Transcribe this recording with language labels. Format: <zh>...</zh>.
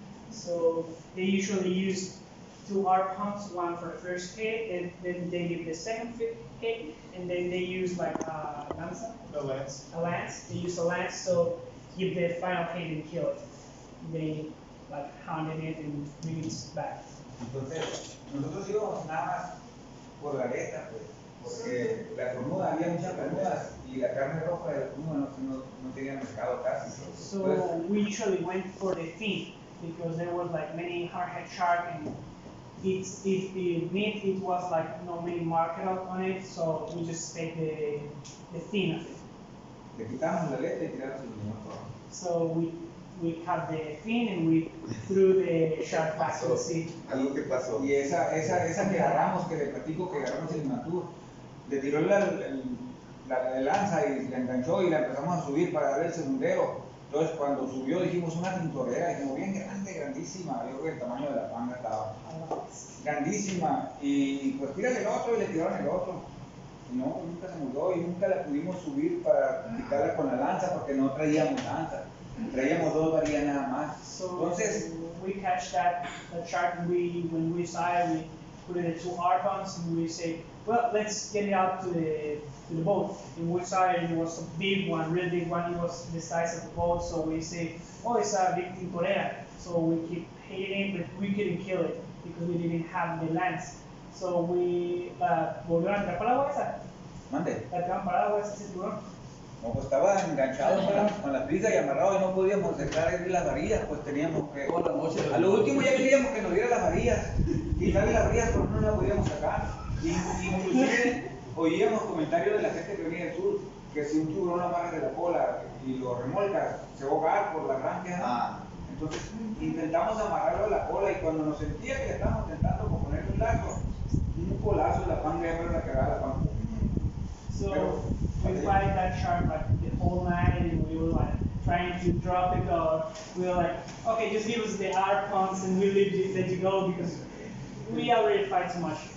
<en>So they usually use 2 arc pumps, one for the first hit, and then they give the second hit, and then they use like a lance. They use a lance, so give the final hit and kill it. They like hounded it and bring it back.</en> <es>Entonces, nosotros íbamos nada más por la aleta, pues, porque la cornuda, había muchas cornudas y la carne roja de la cornuda no tenía mercado casi.</es> <en>So we usually went for the fin because there was like many hammerhead shark, and if the meat it was like no many market on it, so we just take the fin of it.</en> <es>Le quitamos la aleta y tiramos el limón.</es> <en>So we cut the fin and we threw the shark back to the sea.</en> <es>Algo que pasó. Y esa que agarramos, que le platico que agarramos el Imatur, le tiró la lanza y la enganchó y la empezamos a subir para dar el segundero. Entonces cuando subió dijimos una tintorera, dijimos bien grande, grandísima, yo creo que el tamaño de la panga estaba grandísima, y pues tírale el otro y le tiraron el otro. Y no, nunca se murió y nunca la pudimos subir para quitarla con la lanza porque no traíamos lanza. Traíamos 2 varillas nada más. Entonces,</es> <en>we catch that shark, and when we saw it, we put it in 2 harpoons, and we say, well, let's get it out to the boat. And we saw it, it was a big one, really big one. It was the size of the boat, so we say, oh, it's a big tintorera. So we keep hitting it, but we couldn't kill it because we didn't have the lance. So we</en> <es>volvieron a tirar para la agua esa. mande. La tiraron para la agua ese tiburón. No, pues estaba enganchado con la prisa y amarrado y no podíamos dejar ir las varillas, pues teníamos que... A lo último ya queríamos que nos diera las varillas, quitarle las varillas pero no las podíamos sacar. Y inclusive oíamos comentarios de la gente que venía del sur, que si un tiburón lo amarra de la cola y lo remolca, se va a ahogar por la arranque. Entonces intentamos amarrarlo a la cola y cuando nos sentía que le estábamos intentando ponerle un lazo, un colazo en la panga ya me la cagaba la panga.</es> <en>So we fight that shark like the whole night, and we were like trying to drop it, or we were like, okay, just give us the harpoons and we'll let you go because we already fight too much.</en>